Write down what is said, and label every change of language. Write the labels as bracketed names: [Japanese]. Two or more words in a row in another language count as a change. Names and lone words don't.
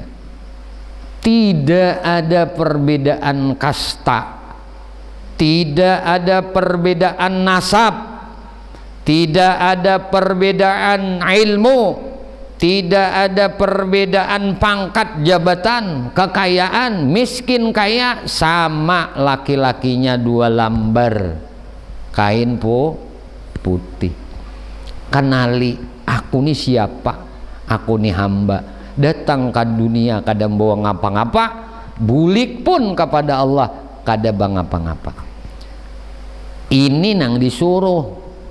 [Indonesian] Tidak ada perbedaan kasta, tidak ada perbedaan nasab, tidak ada perbedaan ilmu, Tidak ada perbedaan pangkat, jabatan, kekayaan, miskin kaya, sama laki-lakinya 2 lambar kain putih. [Banjar] Kenali aku nih siapa, aku nih hamba, datang ke dunia kada bawa ngapa-ngapa, bulik pun kepada Allah kada bang ngapa-ngapa. Ini nang disuruh.